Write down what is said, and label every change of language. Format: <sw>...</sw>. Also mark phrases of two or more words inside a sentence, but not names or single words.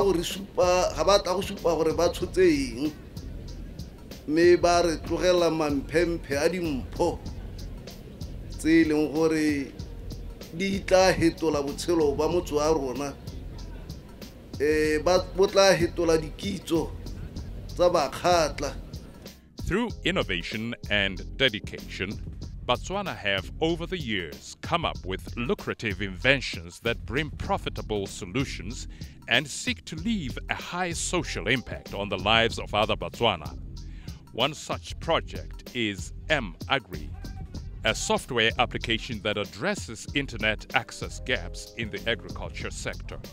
<tn>go supa gore ba tshotse eng me ba re tlogela mamphemphe a dimpho tse leng gore di tla hetola botshelo ba motho a rona ba tla hetola dikitso tsa bakhatla.</tn> <en>Through innovation and dedication, Botswana have over the years come up with lucrative inventions that bring profitable solutions and seek to leave a high social impact on the lives of other Botswana. One such project is M-Agri, a software application that addresses internet access gaps in the agriculture sector.</en>